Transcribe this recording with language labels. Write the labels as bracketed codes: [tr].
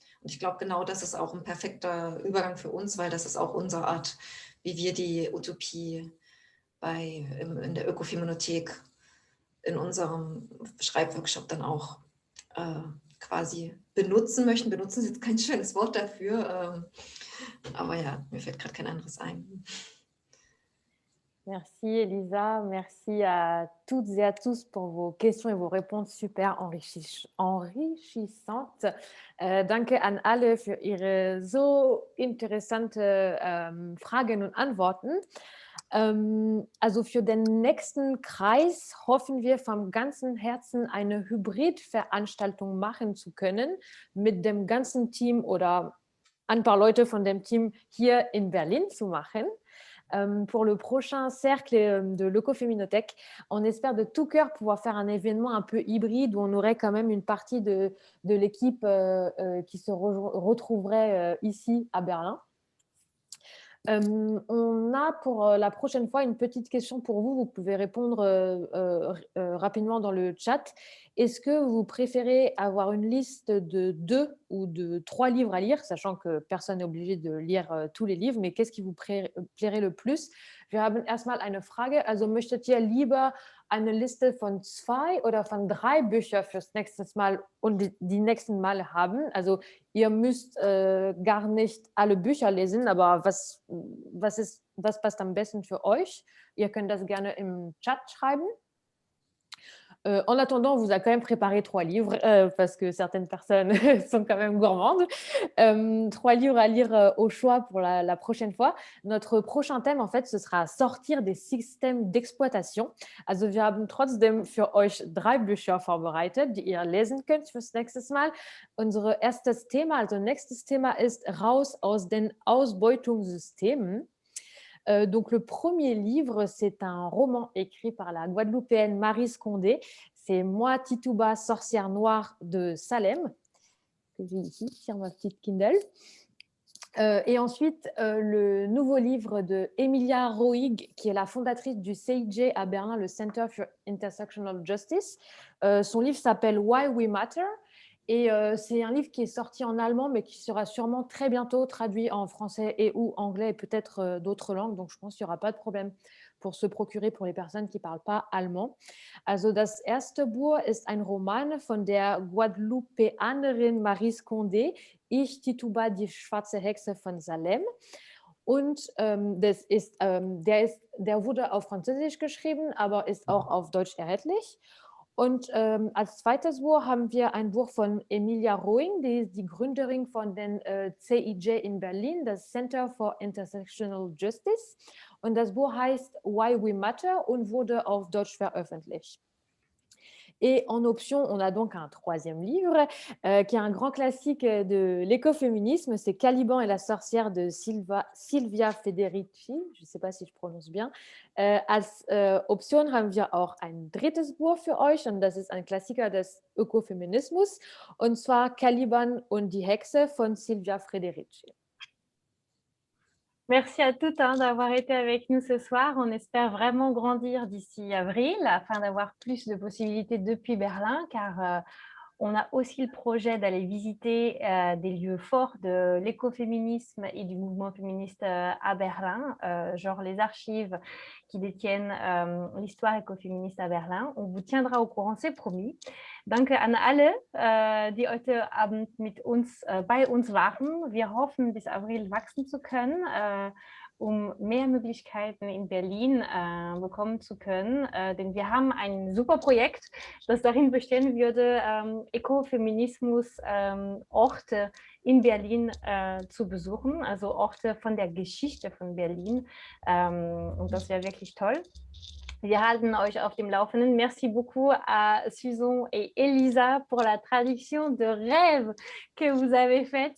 [de] Und ich glaube, genau das ist auch ein perfekter Übergang für uns, weil das ist auch unsere Art, wie wir die Utopie in der Ökofeminothek in unserem Schreibworkshop dann auch quasi benutzen möchten. Benutzen ist jetzt kein schönes Wort dafür, aber ja, mir fällt gerade kein anderes ein. [fr] Merci Elisa, merci à toutes et à tous pour vos questions et vos réponses super enrichissantes. [de] Danke an alle für Ihre so interessante Fragen und Antworten. Also für den nächsten Kreis hoffen wir vom ganzen Herzen eine Hybridveranstaltung machen zu können mit dem ganzen Team oder ein paar Leute von dem Team hier in Berlin zu machen. [fr] pour le prochain cercle de l'Ecoféminothèque. On espère de tout cœur pouvoir faire un événement un peu hybride où on aurait quand même une partie de l'équipe qui se retrouverait ici à Berlin. On a pour la prochaine fois une petite question pour vous. Vous pouvez répondre rapidement dans le chat. Est-ce que vous préférez avoir une liste de 2 ou de 3 livres à lire, sachant que personne n'est obligé de lire tous les livres, mais qu'est-ce qui vous plairait le plus? [de] Wir haben erstmal eine Frage. Also möchtet ihr lieber eine Liste von 2 oder von 3 Büchern fürs nächste Mal und die nächsten Male haben? Also ihr müsst gar nicht alle Bücher lesen, aber was passt am besten für euch? Ihr könnt das gerne im Chat schreiben. [fr] En attendant, on vous a quand même préparé 3 livres parce que certaines personnes sont quand même gourmandes. 3 livres à lire au choix pour la prochaine fois. Notre prochain thème, en fait, ce sera sortir des systèmes d'exploitation. [de] Also wir haben trotzdem für euch 3 Bücher vorbereitet, die ihr lesen könnt fürs nächste Mal. Unser erstes Thema, also nächstes Thema ist raus aus den Ausbeutungssystemen. [fr] Donc, le premier livre, c'est un roman écrit par la Guadeloupéenne Maryse Condé. C'est Moi, Tituba, sorcière noire de Salem, que j'ai ici sur ma petite Kindle. Et ensuite, le nouveau livre de Emilia Roig, qui est la fondatrice du CIJ à Berlin, le Center for Intersectional Justice. Son livre s'appelle Why We Matter. Et c'est un livre qui est sorti en allemand, mais qui sera sûrement très bientôt traduit en français et ou anglais et peut-être d'autres langues. Donc, je pense qu'il n'y aura pas de problème pour se procurer pour les personnes qui ne parlent pas allemand. [de] Also das erste Buch ist ein Roman von der Guadeloupeanerin Maryse Condé, Ich, Tituba, die schwarze Hexe von Salem. Und der wurde auf Französisch geschrieben, aber ist auch auf Deutsch erhältlich. Und als zweites Buch haben wir ein Buch von Emilia Roig, die ist die Gründerin von den CIJ in Berlin, das Center for Intersectional Justice. Und das Buch heißt Why We Matter und wurde auf Deutsch veröffentlicht. [fr] Et en option, on a donc un troisième livre qui est un grand classique de l'écoféminisme, c'est Caliban et la sorcière de Silvia Federici, je ne sais pas si je prononce bien. [de] Als Option haben wir auch ein drittes Buch für euch und das ist ein Klassiker des Ökofeminismus und zwar Caliban und die Hexe von Silvia Federici. [fr] Merci à toutes d'avoir été avec nous ce soir. On espère vraiment grandir d'ici avril afin d'avoir plus de possibilités depuis Berlin car on a aussi le projet d'aller visiter des lieux forts de l'écoféminisme et du mouvement féministe à Berlin, genre les archives qui détiennent l'histoire écoféministe à Berlin. On vous tiendra au courant, c'est promis. [de] Danke an alle, die heute Abend mit uns, bei uns waren. Wir hoffen, bis April wachsen zu können, mehr Möglichkeiten in Berlin bekommen zu können. Denn wir haben ein super Projekt, das darin bestehen würde, Ökofeminismus-Orte in Berlin zu besuchen, also Orte von der Geschichte von Berlin. Und das wäre wirklich toll. Wir halten euch auf dem Laufenden. [fr] Merci beaucoup à Susan et Elisa pour la traduction de rêve que vous avez faite.